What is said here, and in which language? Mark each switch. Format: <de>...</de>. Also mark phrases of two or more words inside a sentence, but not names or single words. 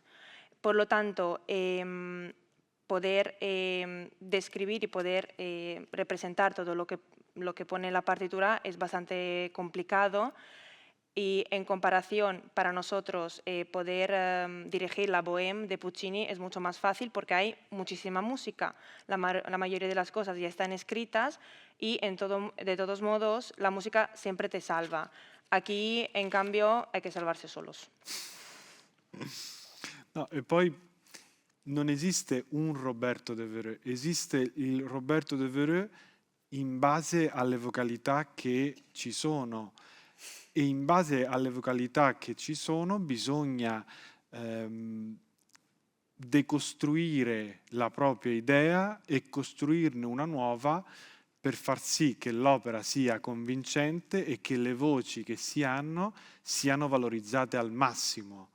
<es>Por lo tanto, poder describir y poder representar todo lo que pone la partitura es bastante complicado y en comparación para nosotros poder dirigir la Bohème de Puccini es mucho más fácil porque hay muchísima música. La mayoría de las cosas ya están escritas y de todos modos la música siempre te salva. Aquí, en cambio, hay que salvarse solos.</es> <it>No, e poi non esiste un Roberto De Veré, esiste il Roberto De Veré in base alle vocalità che ci sono e in base alle vocalità che ci sono bisogna decostruire la propria idea e costruirne una nuova per far sì che l'opera sia convincente e che le voci che si hanno siano valorizzate al massimo.</it>